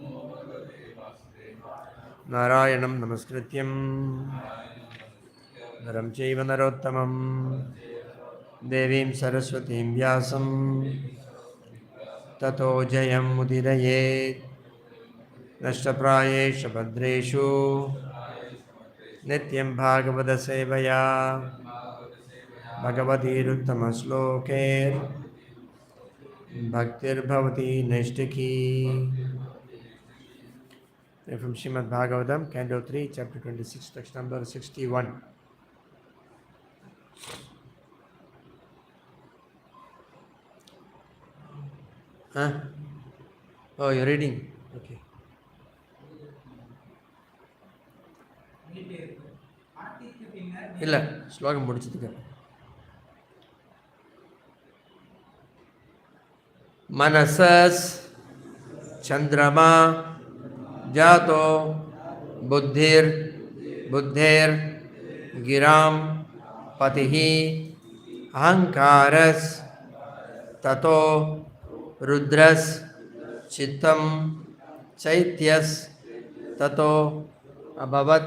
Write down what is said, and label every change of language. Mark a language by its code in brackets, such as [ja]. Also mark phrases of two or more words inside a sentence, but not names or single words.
[sa] Narayanam Namaskrityam Naram Chaiva Narottamam Devim Saraswatim Vyasam Tato Jayam Mudirayet Nashtaprayesha Bhadreshu Nityam Bhagavada Sevaya Bhagavati Ruttama Bhaktir Bhavati Nishtaki. [en] From Srimad Bhagavatam, Canto 3, Chapter 26, text number 61. Huh? Oh, you're reading? [ta] Okay. இல்ல ஸ்லோகம் முடிச்சதுக்கு மனசஸ் [sa] சந்திரமா जातो बुद्धिर बुद्धेर गिराम पतिः अहंकारस ततो रुद्रस चित्तम चैत्यस ततो अभवत.